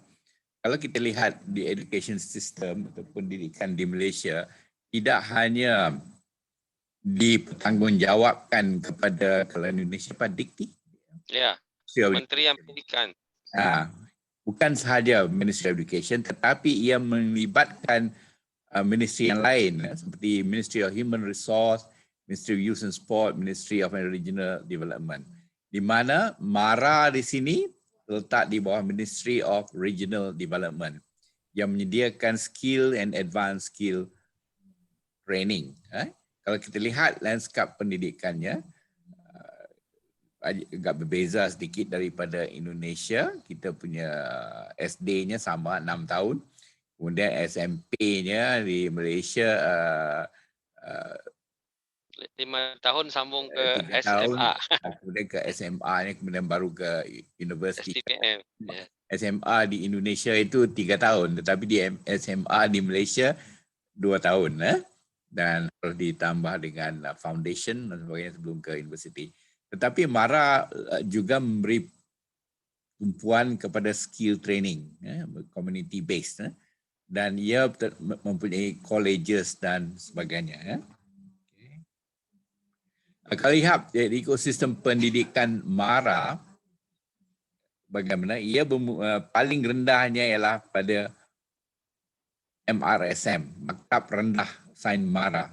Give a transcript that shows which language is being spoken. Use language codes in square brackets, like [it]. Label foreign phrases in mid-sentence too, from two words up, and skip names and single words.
[ms] Kalau kita lihat di [en] education system [ms] atau pendidikan di Malaysia, tidak hanya dipertanggungjawabkan kepada kalau Indonesia Dikti. Ya, Kementerian Pendidikan. Bukan sahaja Ministry of Education, tetapi ia melibatkan ministry yang lain seperti Ministry of Human Resource, Ministry of Youth and Sport, Ministry of Regional Development. Di mana MARA di sini terletak di bawah Ministry of Regional Development yang menyediakan [en] skill and advanced skill training. [ms] Kalau kita lihat lanskap pendidikannya, agak berbeza sedikit daripada Indonesia. Kita punya SD-nya sama 6 tahun. Kemudian SMP-nya di Malaysia 5 tahun sambung ke 3 tahun, SMA. kemudian ke SMA-nya, kemudian baru ke universiti. STPM. SMA di Indonesia itu 3 tahun, tetapi di SMA di Malaysia 2 tahun. Dan harus ditambah dengan foundation dan sebagainya sebelum ke universiti. Tetapi MARA juga memberi tumpuan kepada [en] skill training, community based, [ms] dan ia mempunyai colleges dan sebagainya. Kalau lihat ekosistem pendidikan MARA, bagaimana ia paling rendahnya ialah pada MRSM, Maktab Rendah Sains MARA.